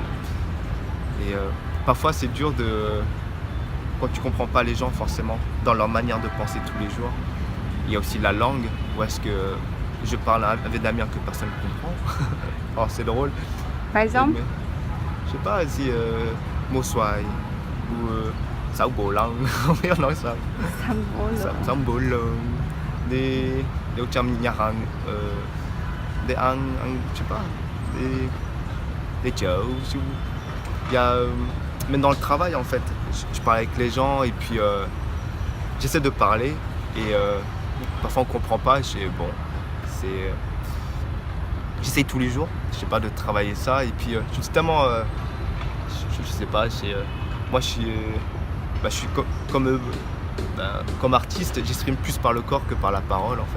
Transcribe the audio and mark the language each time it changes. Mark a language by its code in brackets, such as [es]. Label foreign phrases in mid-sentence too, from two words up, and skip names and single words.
[fr] Et parfois c'est dur quand tu ne comprends pas les gens forcément dans leur manière de penser tous les jours. Il y a aussi la langue, où est-ce que je parle un vietnamien que personne ne comprend. Alors c'est drôle. Par exemple? Mais, je sais pas si Mo Xoài ou Sao Bồ Lăng, [vi] không biết nói sao. Sao Bồ Lăng, des trong nhà hàng, [fr] des ăn je sais pas, des chợ. Même dans le travail en fait, je parle avec les gens et puis j'essaie de parler et parfois on comprend pas. J'essaie tous les jours, je sais pas, de travailler ça et puis je suis tellement, je sais pas, moi je suis comme artiste, j'exprime plus par le corps que par la parole en fait.